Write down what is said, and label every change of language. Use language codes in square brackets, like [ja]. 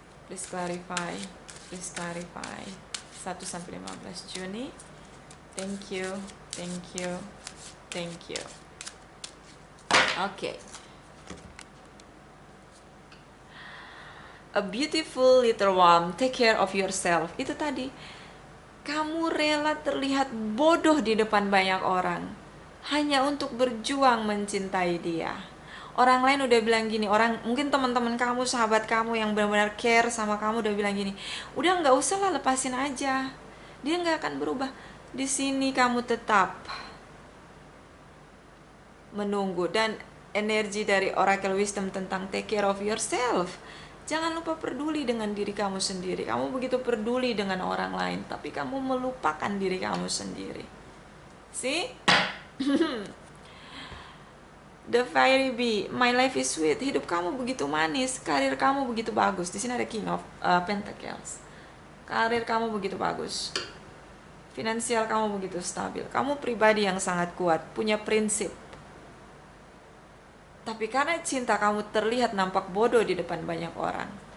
[en] Please clarify, please clarify. [id] 1 sampai 15 Juni. [en] Thank you, thank you, thank you. Okay. A beautiful little worm, take care of yourself. [id] Itu tadi. Kamu rela terlihat bodoh di depan banyak orang hanya untuk berjuang mencintai dia. Orang lain udah bilang gini, mungkin teman-teman kamu, sahabat kamu yang benar-benar care sama kamu udah bilang gini, udah nggak usah lah, lepasin aja, dia nggak akan berubah. Di sini kamu tetap menunggu. Dan energi dari Oracle Wisdom tentang [en] take care of yourself, [id] jangan lupa peduli dengan diri kamu sendiri. Kamu begitu peduli dengan orang lain, tapi kamu melupakan diri kamu sendiri. [en] See? The Fairy Bee, my life is sweet. [id] Hidup kamu begitu manis, karir kamu begitu bagus. Di sini ada King of Pentacles. Karir kamu begitu bagus. Finansial kamu begitu stabil. Kamu pribadi yang sangat kuat, punya prinsip. Tapi karena cinta kamu terlihat nampak bodoh di depan banyak orang.